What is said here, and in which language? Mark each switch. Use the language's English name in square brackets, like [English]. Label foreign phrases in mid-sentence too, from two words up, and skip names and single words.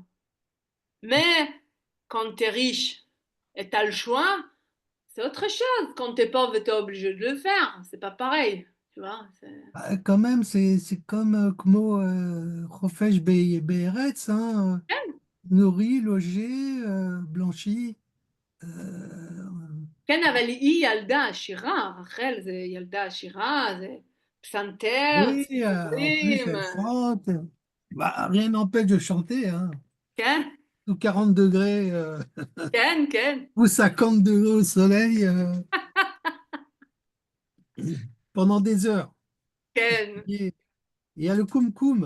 [French] Mais quand tu es riche et tu as le choix, c'est autre chose. Quand tu es pauvre, tu es obligé de le faire. C'est pas pareil. Tu vois, Quand même, c'est comme [Hebrew] כמו חופש בארץ, [French] hein, nourri, logé, blanchi. euh, [Hebrew] כן, אבל היא ילדה עשירה, רחל זה ילדה עשירה, זה פסנתר, [French] oui, en plus, [Hebrew] ציפורים, [French] elle chante. Bah, rien n'empêche de chanter, hein. [Hebrew] כן, [French] Sous 40 degrés [Hebrew] כן, כן, [French] ou 50 degrés au soleil pendant des heures. [Hebrew] כן, [French] Et il y a le koum-koum.